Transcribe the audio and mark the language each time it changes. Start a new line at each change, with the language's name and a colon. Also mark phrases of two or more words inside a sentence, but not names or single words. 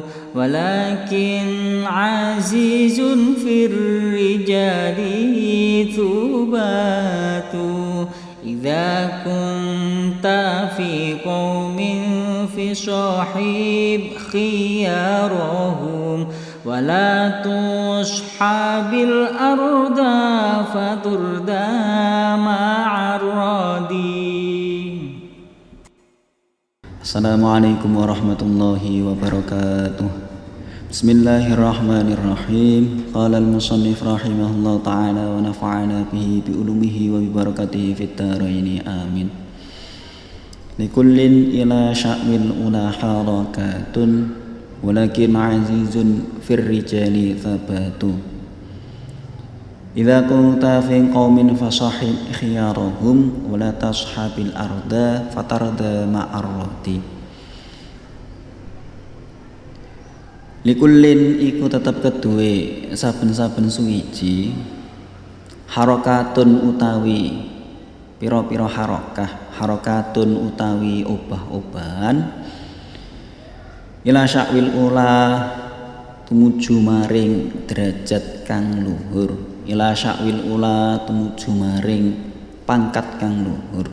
Arabic: ولكن عزيز في الرجال ثبات إذا كنت في قوم في صاحب خيارهم ولا تصاحب الأردى فتردى مع الردي. السلام عليكم ورحمة الله وبركاته. بسم الله الرحمن الرحيم. قال المصنف رحمه الله تعالى ونفعنا به بعلومه وببركاته في الدارين آمين. لكل إلى شأو العلا حركات ولكن عزيز في الرجال ثبات إذا كنت في قوم فصاحب خيارهم ولا تصاحب الأردى فتردى مع الردي.
Javanese: Likullin iku tetep kedue saben-saben suwiji harakatun utawi pira-pira harakatun utawi obah-obahan
Arabic: إلى شأو العلا
Javanese: tumuju maring derajat kang luhur,
Arabic: إلى شأو العلا
Javanese: tumuju maring pangkat kang luhur.